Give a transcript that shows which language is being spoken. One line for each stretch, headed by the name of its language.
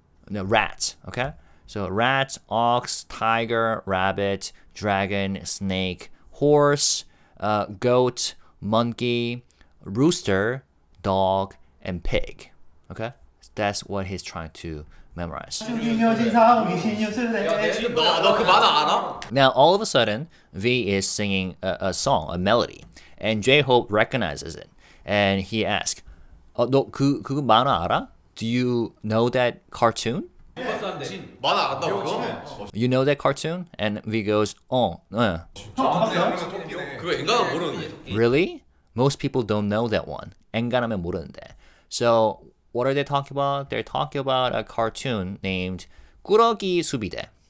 English: No, rat, okay? So rat, ox, tiger, rabbit, dragon, snake, horse, goat, monkey, rooster, dog, and pig. Okay? That's what he's trying to memorize.
Korean: 너 그 만화 알아?
English: Now, all of a sudden, V is singing a song, a melody, and JHope recognizes it. And he asks,
Korean: 너 그거 만화 알아?
English: Do you know that cartoon?
Korean: 만화 안다고 그거?
English: You know that cartoon? And V goes,
Korean: 네. 그거 인간은 모르는데.
English: Really? Most people don't know that one.
Korean: 엔간하면 모르는데.
English: So, what are they talking about? They're talking about a cartoon named 꾸러기 수비대.